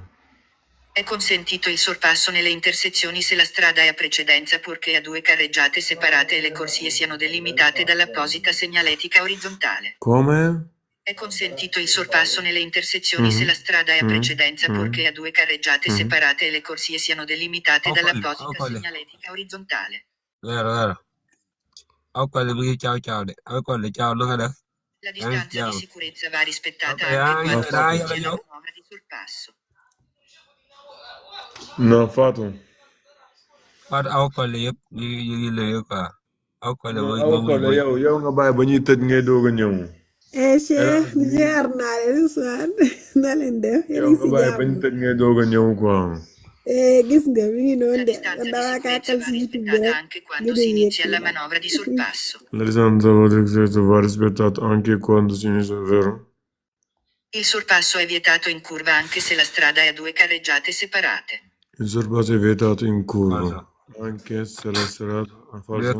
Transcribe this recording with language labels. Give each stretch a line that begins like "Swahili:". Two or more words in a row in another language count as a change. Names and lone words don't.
Italian: È consentito il sorpasso nelle intersezioni se la strada è a precedenza purché a 2 carreggiate separate e le corsie siano delimitate dall'apposita segnaletica orizzontale. Come? È consentito il sorpasso nelle intersezioni se la strada è a precedenza purché a 2 carreggiate separate e le corsie siano delimitate dall'apposita segnaletica orizzontale. Vero.
Wolof: Aw Collé mu ngi caaw de aw Collé caaw na nga def.
Italian: La distanza di sicurezza va rispettata Ok, anche quando dai, si dai, la io. manovra di sorpasso. No,
Wolof: Fatou. Fatou aw Collé yëpp ñu ngi lëyee quoi aw Collé mooy Awa Collé yow nga bàyyi ba ñuy tëj ngay doog a ñëw. Cheikh jaar naa leen Ousmane na leen def yéen a Yow ngi nga si bàyyi ba ñu jàmm tëj ngay doog a ñëw quoi. gis nga mi ngi
Italian: La
Wolof: noonu de
Italian: distanza di
Wolof: dawaa
Italian: sicurezza
Wolof: kàttal
Italian: va
Wolof: si YouTube bi
Italian: rispettata
Wolof: rek
Italian: anche
Wolof: ñu
Italian: quando si
Wolof: dee yëg
Italian: inizia la manovra di sorpasso. La distanza va rispettata anche quando si inizia, vero? Il sorpasso è vietato in curva anche se la strada è a 2 carreggiate separate. Il sorpasso è vietato in curva, Falso. anche se la strada è Devi falso.